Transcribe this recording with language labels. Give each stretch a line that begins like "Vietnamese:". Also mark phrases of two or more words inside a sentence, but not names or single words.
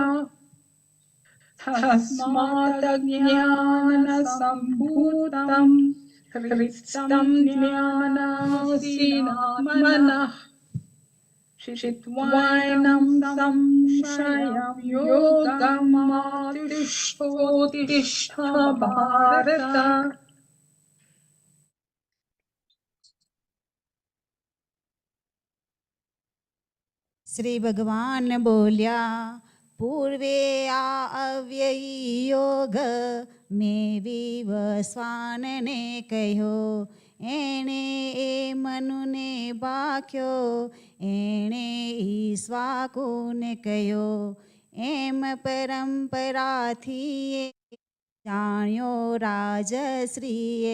Sanskrit: तस्मात् ज्ञानसम्भूतं हृष्टं ज्ञानासीनात्मनः चित्वायनं संशयं योगमातिष्ठोत्तिष्ठ भारत।
Gujarati: શ્રી ભગવાન બોલ્યા પૂર્વે આ અવ્યયી યોગ મેં વિવસ્વાનને કહ્યો એણે એ મનુને બાખ્યો એણે ઈશ્વાકુને કહ્યો એમ પરંપરાથી જાણ્યો રાજશ્રીએ